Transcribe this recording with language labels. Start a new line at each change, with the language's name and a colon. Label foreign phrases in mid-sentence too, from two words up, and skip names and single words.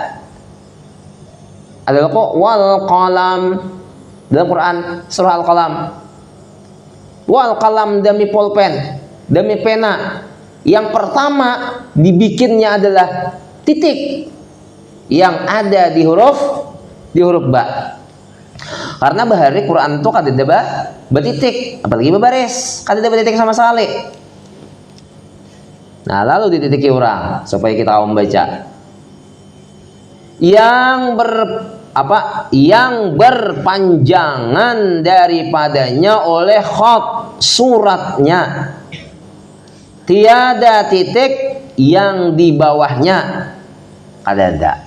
Indonesian: Adalah kok
Arabic: والقلم
Indonesian: dalam Quran surah Al-Qalam.
Arabic: والقلم
Indonesian: demi pulpen, demi pena. Yang pertama dibikinnya adalah titik yang ada di huruf ba.
Banjar: Karena bahari Quran itu kada ada betitik, apalagi babaris, kada ada betitik sama sekali.
Indonesian: Nah, lalu dititiki orang supaya kita membaca. Yang berpanjangan daripadanya oleh khot suratnya, tiada titik yang di bawahnya, ada.